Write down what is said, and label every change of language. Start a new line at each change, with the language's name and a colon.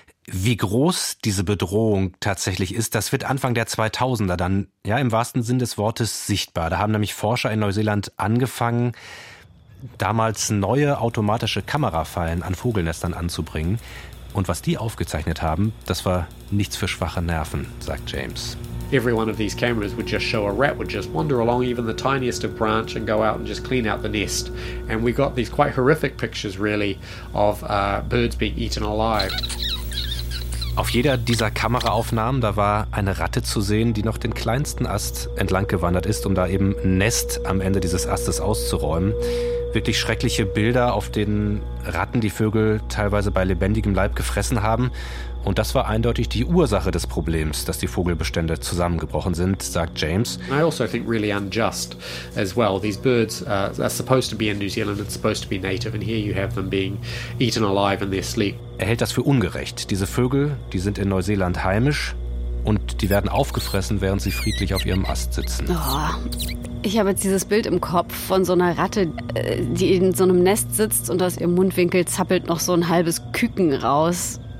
German: Wie groß diese Bedrohung tatsächlich ist, das wird Anfang der 2000er dann ja im wahrsten Sinn des Wortes sichtbar. Da haben nämlich Forscher in Neuseeland angefangen, damals neue automatische Kamerafallen an Vogelnestern anzubringen. Und was die aufgezeichnet haben, das war nichts für schwache Nerven, sagt James.
English: Every one of these cameras would just show a rat would just wander along even the tiniest of branch and go out and just clean out the nest. And we got these quite horrific pictures really of birds being eaten alive.
German: Auf jeder dieser Kameraaufnahmen, da war eine Ratte zu sehen, die noch den kleinsten Ast entlang gewandert ist, um da eben ein Nest am Ende dieses Astes auszuräumen. Wirklich schreckliche Bilder, auf denen Ratten die Vögel teilweise bei lebendigem Leib gefressen haben. Und das war eindeutig die Ursache des Problems, dass die Vogelbestände zusammengebrochen sind, sagt James.
English: I also think really unjust as well. These birds are supposed to be in New Zealand and supposed to be native and here you have them being eaten alive in their sleep.
German: Er hält das für ungerecht. Diese Vögel, die sind in Neuseeland heimisch und die werden aufgefressen, während sie friedlich auf ihrem Ast sitzen. Oh, ich habe jetzt dieses Bild im Kopf von so einer Ratte, die in so einem Nest sitzt und aus ihrem Mundwinkel zappelt noch so ein halbes Küken raus.